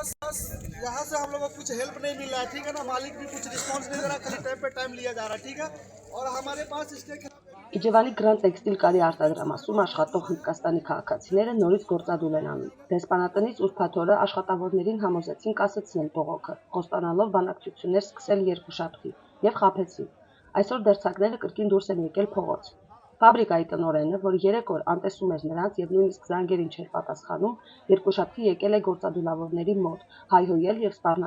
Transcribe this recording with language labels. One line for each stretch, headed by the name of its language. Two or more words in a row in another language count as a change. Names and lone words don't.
Hindi: यहाँ से हम लोगों को कुछ हेल्प नहीं मिल रहा है, ठीक है ना। मालिक भी कुछ रिस्पॉन्स नहीं दे रहा, खाली टाइम पे टाइम लिया जा रहा है, ठीक है। और हमारे पास इसके
Armenian: Իջևանի Grand Textile կարի արտադրամասում աշխատող հնդկաստանի քաղաքացիները նորից գործադուլ են անում։ Դեսպանատնից ուրբաթ օրը աշխատավորներին համոզեցին կասեցնել բողոքը, խոստանալով բանակցություններ սկսել երկուշաբթի եւ խաբեցին։ Այսօր դերձակները կրկին դուրս են եկել փողոց։ Ֆաբրիկայի տնօրենը, որ 3 օր անտեսում էր նրանց եւ նույնիսկ զանգերին չէր պատասխանում, երկուշաբթի եկել է գործադուլավորների մոտ, հայհոյել եւ սպառնացել